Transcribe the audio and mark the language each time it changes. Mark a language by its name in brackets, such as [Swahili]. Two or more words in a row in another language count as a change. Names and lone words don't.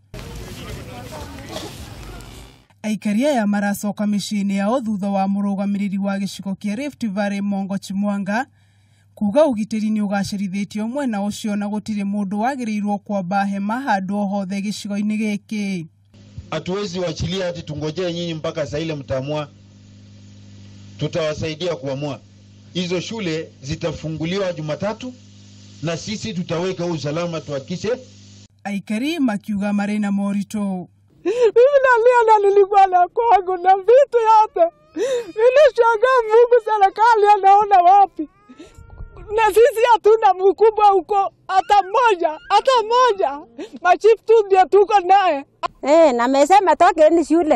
[Kikuyu] Aikari aya maracoka micii-ini yao thutha wa murugamiriri wa gicigo kia Rift Valley Mongo Chimwanga kuga ugitiri ni ugacirithitio mwena ucio na gutire mundu wagirirwo kwamba hema handu hothe gicigo-ini giki. [Swahili] Hatuwezi waachilia hadi tungojee nyinyi mpaka saa ile mtaamua. Tutawasaidia kuamua. Hizo shule zitafunguliwa Jumatatu na sisi tutaweka usalama tuhakikishe. [Kikuyu] Aikari makiuga marina morito. [Swahili] Mimi nalia na nilikuwa na kwangu na vitu yote. Nilishangaa Mungu serikali anaona wapi. Na sisi hatuna mkubwa huko hata moja. Machifu tu ndio tuko naye. Na amesema tokeni shule.